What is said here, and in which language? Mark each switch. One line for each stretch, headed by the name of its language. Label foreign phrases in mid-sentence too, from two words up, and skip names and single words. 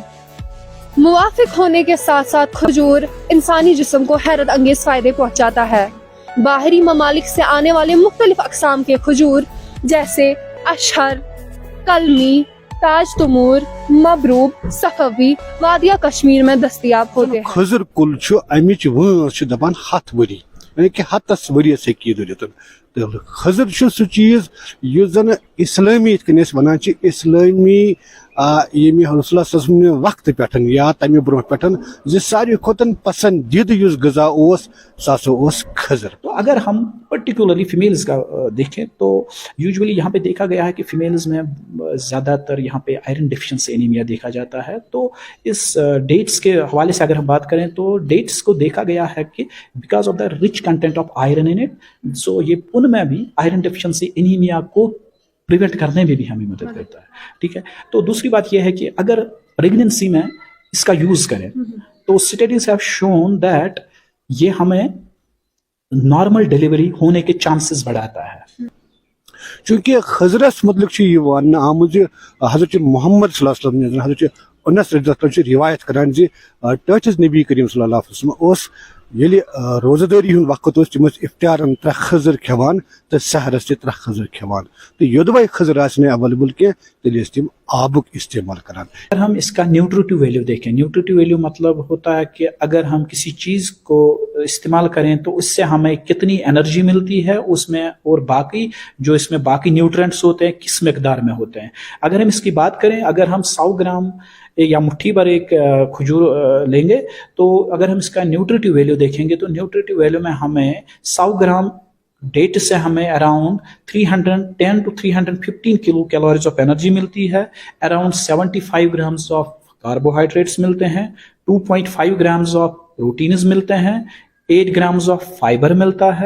Hindi: मुवाफिक होने के साथ साथ खजूर इंसानी जिस्म को हैरत अंगेज फायदे पहुंचाता है। बाहरी ममालिक से आने वाले मुख्तलिफ अकसाम के खजूर जैसे अशहर, कलमी, ताज तमूर, मबरूब, सफवी वादिया कश्मीर में दस्तयाब होते हैं।
Kashmiri: खजर कुल अमिच वंस दपान 7 वरी यानी कि 7 वरियस हेकी दुरितन। तो खजर सह चीज युस जन इस्लामी वन इस्लामी यमी रसूल वक्त पे या तमे ब्रोह पे सारे खोतन पसंदीद युस गजा सह खजर।
Hindi: तो अगर हम पर्टिकुलरली फीमेल्स का देखें तो यूजुअली यहाँ पे देखा गया है कि फीमेल्स में ज़्यादातर यहाँ पे
English: iron deficiency anemia
Hindi: देखा जाता है। तो इस डेट्स के हवाले से अगर हम बात करें तो डेट्स को देखा गया है कि
English: because of the rich content of iron in it, so
Hindi: ये उनमें भी
English: iron deficiency anemia
Hindi: को प्रिवेंट करने में भी हमें मदद करता है। ठीक है, तो दूसरी बात यह है कि अगर प्रेगनेंसी में इसका यूज करें तो
English: studies have shown that
Hindi: ये हमें
English: normal delivery
Hindi: होने के चांसेस बढ़ाता है।
Kashmiri: चूंकि खजरस मतलब आमुज हजरत मोहम्मद
Arabic: صلى الله عليه وسلم
Kashmiri: हजरत अनस रज़ियल्लाहु रिवायत करान टच नबी करीम
Arabic: صلى الله عليه وسلم
Kashmiri: ये रोजादारी वक्त तम इफ्तारन 3 खजर खेवान तो सहरस 3 खजर खेवान। तो योदवाई खजर अवेलेबल कह तम आबुक इस्तेमाल करान।
Hindi: अगर हम इसका
English: nutritive value
Hindi: देखें,
English: nutritive value
Hindi: मतलब होता है कि अगर हम किसी चीज़ को इस्तेमाल करें तो उससे हमें कितनी एनर्जी मिलती है उसमें, और बाकी जो इसमें बाकी न्यूट्रिएंट्स होते हैं किस मकदार में होते हैं। अगर हम इसकी बात करें, अगर हम 100 ग्राम या मुट्ठी भर एक खजूर लेंगे तो अगर हम इसका
English: nutritive value
Hindi: देखेंगे तो
English: nutritive value
Hindi: में हमें 100 ग्राम डेट से हमें
English: around 310 to 315 kilo calories of energy
Hindi: मिलती है,
English: around 75 grams of carbohydrates
Hindi: मिलते हैं, 2.5
English: grams of proteins
Hindi: मिलते हैं, 8
English: grams of fiber
Hindi: मिलता है।